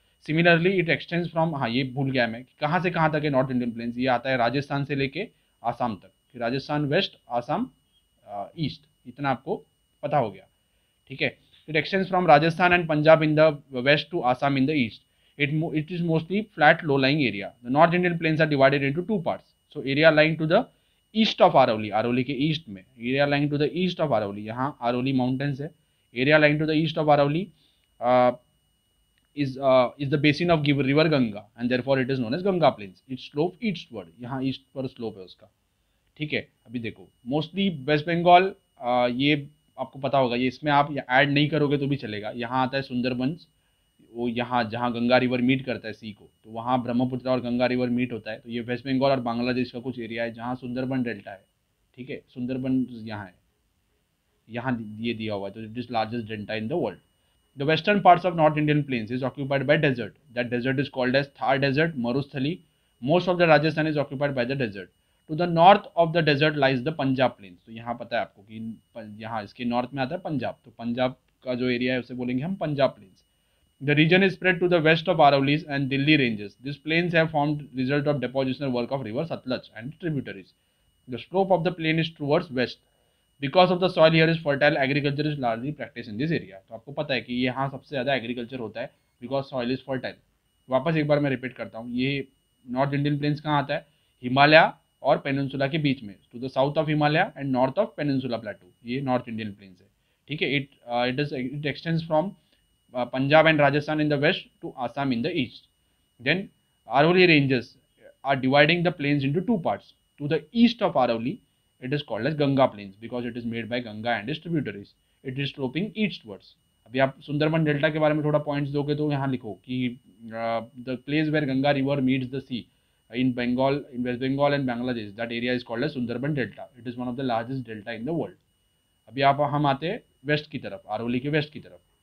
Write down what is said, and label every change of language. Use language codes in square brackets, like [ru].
[en] similarly it extends from, [hi] हाँ ये भूल गया मैं कि कहाँ से कहाँ तक है नॉर्थ इंडियन प्लेन्स। ये आता है राजस्थान से लेके आसाम तक, कि राजस्थान वेस्ट, आसाम ईस्ट, इतना आपको पता हो गया। [en] ठीक है, it extends from Rajasthan and Punjab in the west to Assam in the east. It is mostly flat low-lying area. The North Indian plains are divided into 2 parts. So area lying to the east of Aravalli, [hi] Aravalli के east में, [en] area lying to the east of Aravalli, [hi] यहाँ Aravalli mountains है, [en] area lying to the east of Aravalli uh, is the basin of river Ganga and therefore it is known as Ganga plains. It slope eastward, [hi] यहाँ east पर slope है उसका। ठीक है, अभी देखो मोस्टली वेस्ट बंगाल, ये आपको पता होगा, ये इसमें आप ऐड नहीं करोगे तो भी चलेगा। यहाँ आता है सुंदरबंस, वो यहाँ जहाँ गंगा रिवर मीट करता है सी को, तो वहाँ ब्रह्मपुत्र और गंगा रिवर मीट होता है। तो ये वेस्ट बंगाल और बांग्लादेश का कुछ एरिया है जहाँ सुंदरबन डेल्टा है। ठीक है, सुंदरबन यहाँ है। यहाँ ये दिया हुआ है, तो [en] It is largest delta in the world. The western parts of North Indian plains is occupied by desert. That desert is called as Thar Desert, Marusthali. Most of the Rajasthan is occupied by the desert. To the north of the desert lies the Punjab plains. [hi] तो यहाँ पता है आपको कि यहाँ इसके north में आता है पंजाब, तो पंजाब का जो एरिया है उसे बोलेंगे हम Punjab planes. [en] The region is spread to the west of Aravallis and Delhi ranges. These plains have formed result of depositional work of river Satluj and tributaries. The slope of the plain is towards west. Because of the soil here is fertile, agriculture is largely practice in this area. [hi] तो आपको पता है कि यहाँ सबसे ज़्यादा agriculture होता है [en] Because soil is fertile. [hi] वापस एक बार मैं रिपीट करता हूँ, ये नॉर्थ इंडियन प्लेन्स कहाँ आता है, हिमालय और पेनिनसुला के बीच में, [en] to the south of Himalaya and north of peninsula plateau, [hi] ये नॉर्थ इंडियन प्लेन्स है. [en] ठीक है, it extends from Punjab and Rajasthan in the west to Assam in the east. Then Aravalli ranges are dividing the plains into two parts. To the east of Aravalli, it is called as Ganga Plains because it is made by Ganga and its tributaries. It is sloping eastwards. [hi] अभी आप Sundarban delta के बारे में थोड़ा points दोगे तो यहाँ लिखो कि [en] The place where Ganga river meets the sea in Bengal, in west Bengal and Bangladesh, that area is called as Sundarban delta. It is one of the largest delta in the world. [hi] अभी आप हम आते हैं वेस्ट की तरफ, अरावली के वेस्ट की तरफ.